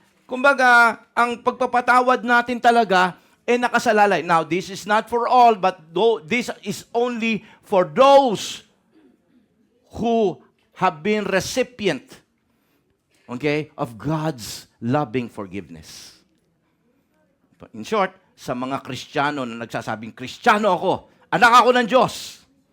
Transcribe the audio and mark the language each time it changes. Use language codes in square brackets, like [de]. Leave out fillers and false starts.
[tl] Kumbaga, ang pagpapatawad natin talaga nakasalalay. [en] Now, this is not for all, but this is only for those who have been recipient, okay, of God's loving forgiveness. [tl] In short, sa mga Kristiyano na nagsasabing, Kristiyano ako, anak ako ng Diyos.